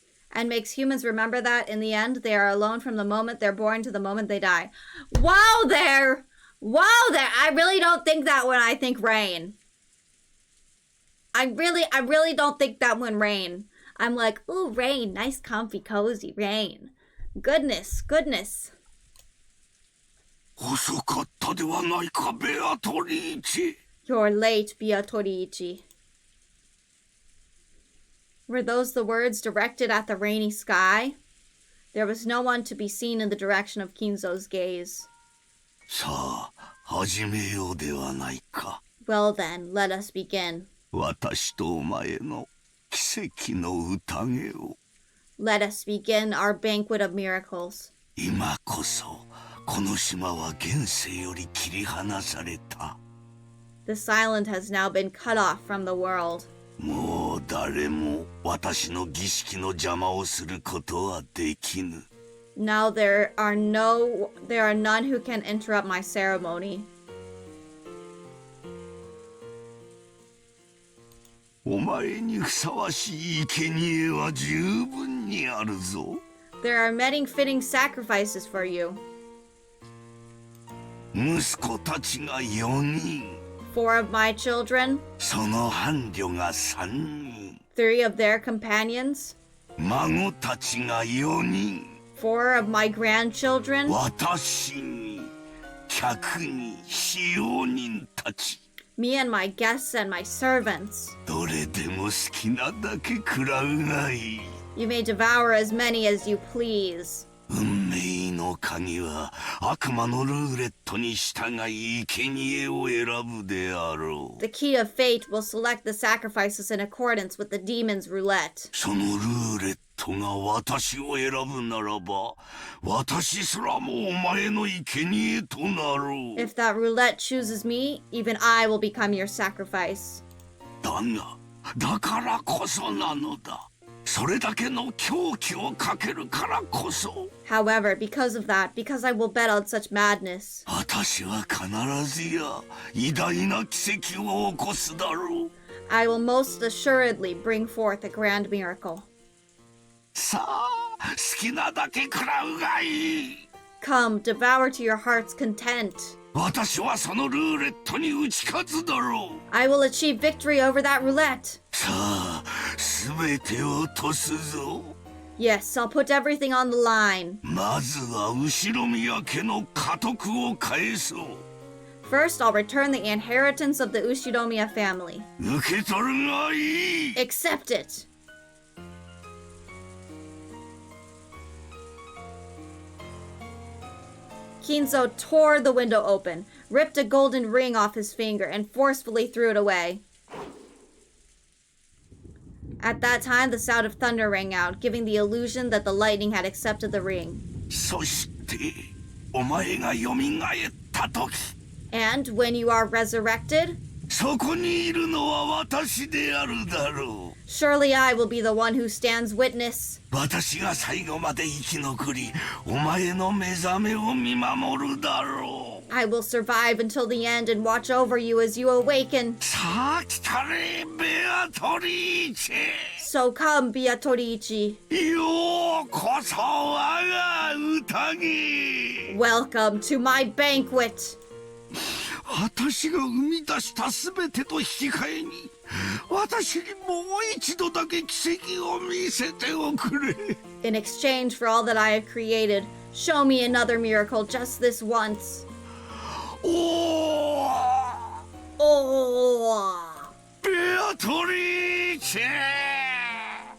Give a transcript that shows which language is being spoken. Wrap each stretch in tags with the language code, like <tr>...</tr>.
<en>And makes humans remember that in the end they are alone from the moment they're born to the moment they die. Wow there! Wow there! I really don't think that when I think rain. I really don't think that when rain. I'm like, ooh, rain, nice, comfy, cozy rain. Goodness, goodness.</en> <ja>遅かったではないか、ベアトリーチ。</ja> <en>You're late, Beatorici. Were those the words directed at the rainy sky? There was no one to be seen in the direction of Kinzo's gaze.</en> <ja>さあ、始めようではないか。</ja> <en>Well then, let us begin.</en> <ja>私とお前の奇跡の宴を。</ja> <en>Let us begin our banquet of miracles.</en> <ja>今こそ、この島は現世より切り離された。</ja> <en>This island has now been cut off from the world.</en> <ja>もう誰も私の儀式の邪魔をすることはできぬ。</ja> <en>Now there are none who can interrupt my ceremony.</en> <ja>お前にふさわしい生贄は十分にあるぞ。</ja> <en>There are many fitting sacrifices for you.</en> <ja>息子たちが4人。</ja> <en>4 of my children.</en> <ja>その伴侶が3人。</ja> <en>3 of their companions.</en> <ja>孫たちが4人。</ja> <en>4 of my grandchildren.</en> <ja>私に客に使用人たち。</ja> <en>Me and my guests and my servants.</en> <ja>どれでも好きなだけ食らうがいい。</ja> <en>You may devour as many as you please.</en> <ja>運命の鍵は悪魔のルーレットに従い生贄を選ぶであろう。</ja> <en>The key of fate will select the sacrifices in accordance with the demon's roulette.</en> <ja>そのルーレットが私を選ぶならば、私すらもお前の生贄となろう。</ja> <en>If that roulette chooses me, even I will become your sacrifice.</en> <ja>だからこそなのだ。それだけの狂気をかけるからこそ。</ja> <en>However, because of that, because I will bet on such madness,</en> <ja>私は必ずや偉大な奇跡を起こすだろう。</ja> <en>I will most assuredly bring forth a grand miracle.</en> <ja>さあ、好きなだけ食らうがいい。</ja> <en>come, devour to your heart's content.</en> <ja>私はそのルーレットに打ち勝つだろう。</ja> <en>I will achieve victory over that roulette.</en> <ja>さあ、すべてを落とすぞ。</ja> <en>Yes, I'll put everything on the line.</en> <ja>まずは後宮家の家督を返そう。</ja> <en>First, I'll return the inheritance of the Ushinomiya family.</en> <ja>受け取るがいい。</ja> <en>Accept it. Kinzo tore the window open, ripped a golden ring off his finger, and forcefully threw it away. At that time, the sound of thunder rang out, giving the illusion that the lightning had accepted the ring.</en> <ja>そして、お前が蘇った時。</ja> <en>And when you are resurrected,</en> <ja>そこにいるのは私であるだろう。</ja> <en>surely I will be the one who stands witness.</en> <ja>私が最後まで生き残り、お前の目覚めを見守るだろう。</ja> <en>I will survive until the end and watch over you as you awaken.</en> <ja>さあ来たれ、ベアトリーチェ。</ja> <en>So come, Beatrice.</en> <ja>ようこそ我が宴。</ja> <en>Welcome to my banquet.</en> <ja>私が生み出したすべてと引き換えに、私にもう一度だけ奇跡を見せておくれ。</ja> <en>In exchange for all that I have created, show me another miracle just this once. おー、 Oh!</en> <ja>ベアトリーチェ。</ja>